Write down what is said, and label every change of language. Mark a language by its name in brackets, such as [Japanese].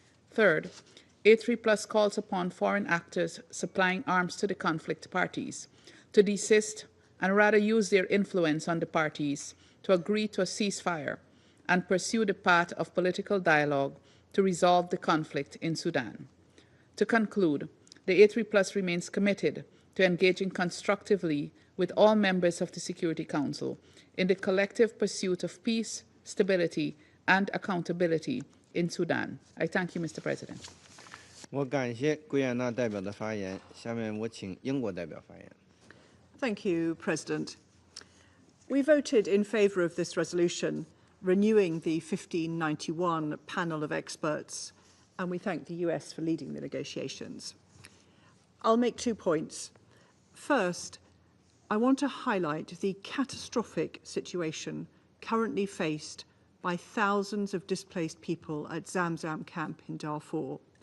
[English] Third, A3+ calls upon foreign actors supplying arms to the conflict parties to desist and rather use their influence on the parties to agree to a ceasefire and pursue the path of political dialogue to resolve the conflict in Sudan. To conclude, the A3+ remains committed to engaging constructively with all members of the Security Council in the collective pursuit of peace, stability, and accountability in Sudan. I thank you, Mr. President. [Chinese] 我感谢圭亚那代表的发言，下面我请英国代表发言。 [English] Thank you, President. We voted in favour of this resolution, renewing the 1591 panel of experts, and we thank the US for leading the negotiations. I'll make 2 points. First, I want to highlight the catastrophic situation currently faced by thousands of displaced people at Zamzam camp in Darfur.